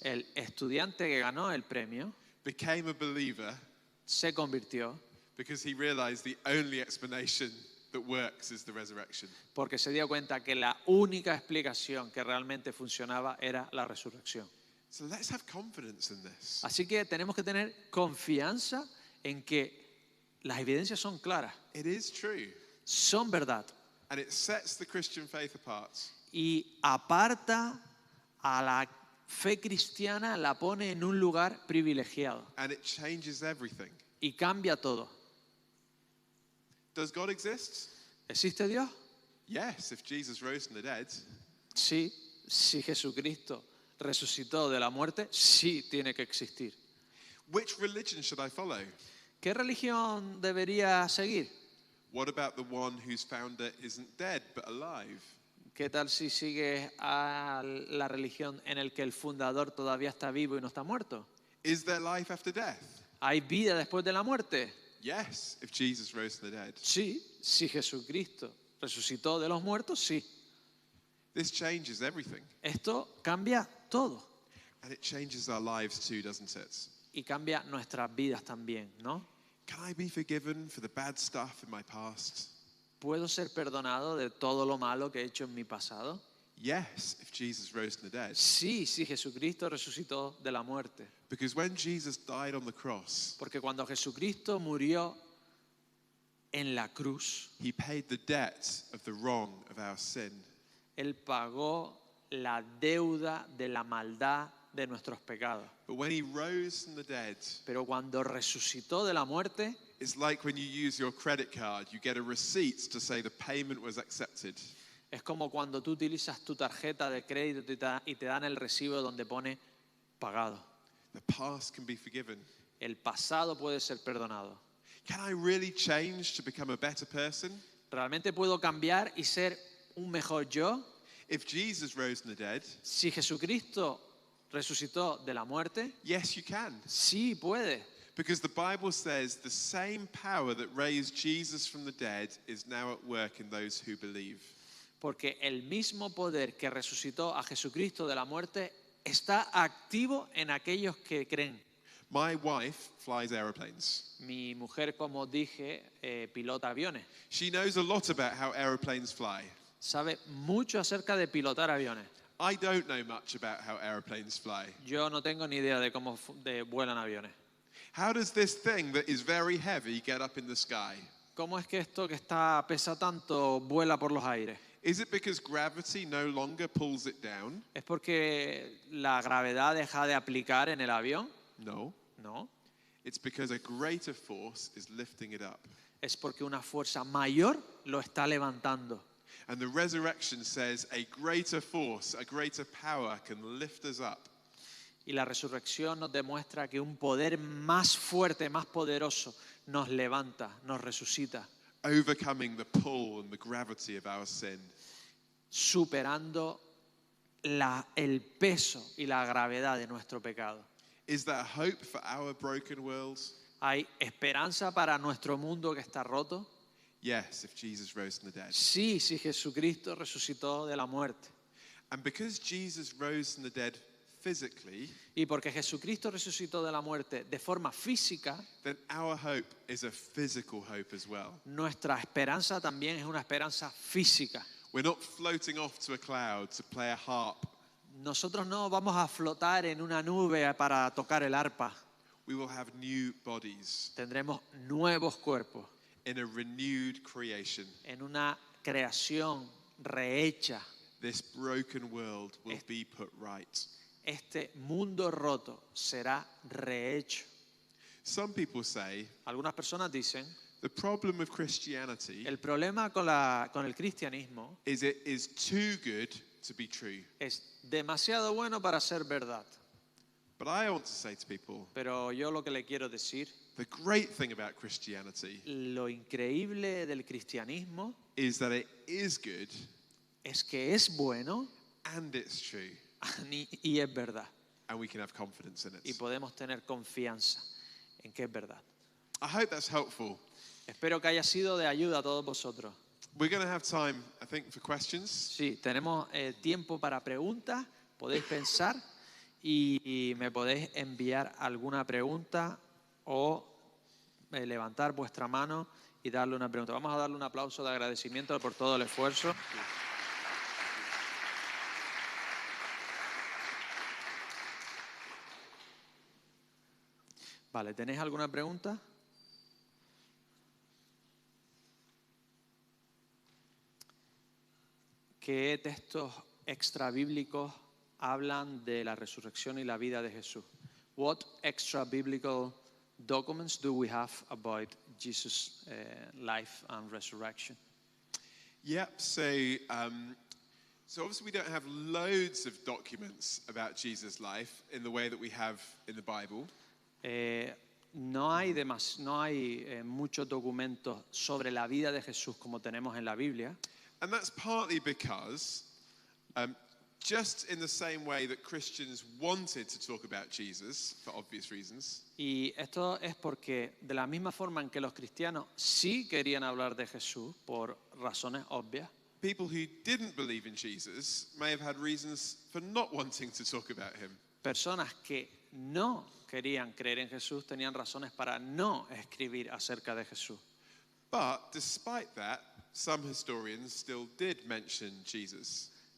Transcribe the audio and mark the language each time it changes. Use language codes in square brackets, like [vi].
[es] el estudiante que ganó el premio [en] became a believer [es] se convirtió [en] because he realized the only explanation that works is the resurrection. [es] porque se dio cuenta que la única explicación que realmente funcionaba era la resurrección. [en] So let's have confidence in this. [es] Así que tenemos que tener confianza en que las evidencias son claras, [en] It is true, [es] son verdad [en] and it sets the Christian faith apart. [es] y aparta a la fe cristiana, la pone en un lugar privilegiado [en] And it changes everything. [es] y cambia todo. [en] Does God exist? [es] ¿Existe Dios? [en] Yes, if Jesus rose from the dead. [es] Sí. Si Jesucristo resucitó de la muerte, sí tiene que existir. [en] Which religion should I follow? [es] ¿Qué religión debería seguir? [en] What about the one whose founder isn't dead but alive? [es] ¿Qué tal si sigues a la religión en la que el fundador todavía está vivo y no está muerto? [en] Is there life after death? [es] ¿Hay vida después de la muerte? [en] Yes, if Jesus rose from the dead. [es] Sí. Si Jesucristo resucitó de los muertos, sí. [en] This changes everything. [es] Esto cambia todo [en] And it changes our lives too, doesn't it? [es] y cambia nuestras vidas también, ¿no? [en] Can I be forgiven for the bad stuff in my past? [es] ¿Puedo ser perdonado de todo lo malo que he hecho en mi pasado? [en] Yes, if Jesus rose from the dead. [es] Sí, si Jesucristo resucitó de la muerte. [en] Because when Jesus died on the cross, [es] Porque cuando Jesucristo murió en la cruz, [en] he paid the debt of the wrong of our sin. [es] Él pagó la deuda de la maldad de nuestros pecados. [en] But when he rose from the dead, [es] Pero cuando resucitó de la muerte, [en] it's like when you use your credit card, you get a receipt to say the payment was accepted. [es] es como cuando tú utilizas tu tarjeta de crédito y te dan el recibo donde pone pagado. [en] The past can be forgiven. [es] El pasado puede ser perdonado. [en] Can I really change to become a better person? [es] ¿Realmente puedo cambiar y ser un mejor yo? [en] If Jesus rose from the dead, [es] Si Jesucristo resucitó de la muerte, [en] yes, you can. [es] sí puede. [en] Because the Bible says the same power that raised Jesus from the dead is now at work in those who believe. [es] Porque el mismo poder que resucitó a Jesucristo de la muerte está activo en aquellos que creen. [en] My wife flies aeroplanes. [es] Mi mujer, como dije, pilota aviones. [en] She knows a lot about how aeroplanes fly. [es] Sabe mucho acerca de pilotar aviones. [en] I don't know much about how aeroplanes fly. [es] Yo no tengo ni idea de cómo vuelan aviones. [en] How does this thing that is very heavy get up in the sky? [es] ¿Cómo es que esto que pesa tanto vuela por los aires? [en] Is it because gravity no longer pulls it down? [es] ¿Es porque la gravedad deja de aplicar en el avión? [en] No. [es] No. [en] It's because a greater force is lifting it up. [es] Es porque una fuerza mayor lo está levantando. [en] And the resurrection says a greater force, a greater power can lift us up. [es] Y la resurrección nos demuestra que un poder más fuerte, más poderoso, nos levanta, nos resucita, [en] Overcoming the pull and the gravity of our sin. [es] superando el peso y la gravedad de nuestro pecado. [en] Is there hope for our broken world? [es] ¿Hay esperanza para nuestro mundo que está roto? [en] Yes, if Jesus rose from the dead. [es] Sí, si Jesucristo resucitó de la muerte. [en] And because Jesus rose from the dead physically, [es] Y porque Jesucristo resucitó de la muerte de forma física, [en] then our hope is a physical hope as well. [es] nuestra esperanza también es una esperanza física. [en] We're not floating off to a cloud to play a harp. [es] Nosotros no vamos a flotar en una nube para tocar el arpa. [en] We will have new bodies [es] Tendremos nuevos cuerpos [en] in a renewed creation. [es] en una creación rehecha. [en] This broken world will be put right. [es] Este mundo roto será rehecho. [en] Some people say [es] Algunas personas dicen, [en] the problem with Christianity [es] el problema con el cristianismo [en] is it is too good to be true. [es] es demasiado bueno para ser verdad. [en] But I want to say to people, [es] Pero yo lo que le quiero decir, [en] the great thing about Christianity [es] lo increíble del cristianismo [en] is that it is good [es] es que es bueno [en] and it's true, [es] y es verdad. [en] and we can have confidence in [es] Y [en] it. [es] podemos tener confianza en que es verdad. [en] I hope that's helpful. [es] Espero que haya sido de ayuda a todos vosotros. [en] We're going to have time, I think, for questions. [es] Sí, tenemos tiempo para preguntas. Podéis pensar y me podéis enviar alguna pregunta o levantar vuestra mano y darle una pregunta. Vamos a darle un aplauso de agradecimiento por todo el esfuerzo. Vale, ¿tenéis alguna pregunta? ¿Qué textos extrabíblicos hablan de la resurrección y la vida de Jesús? [en] What extra biblical documents do we have about Jesus' life and resurrection? Yep, so obviously we don't have loads of documents about Jesus' life in the way that we have in the Bible. [es] No hay muchos documentos sobre la vida de Jesús como tenemos en la Biblia. [en] And that's partly because just in the same way that Christians wanted to talk about Jesus for obvious reasons, [es] Y esto es porque de la misma forma en que los cristianos sí querían hablar de Jesús por razones obvias, [en] people who didn't believe in Jesus may have had reasons for not wanting to talk about him. [es] personas que no querían creer en Jesús tenían razones para no escribir acerca de Jesús. [en] But despite that, some historians still did mention Jesus.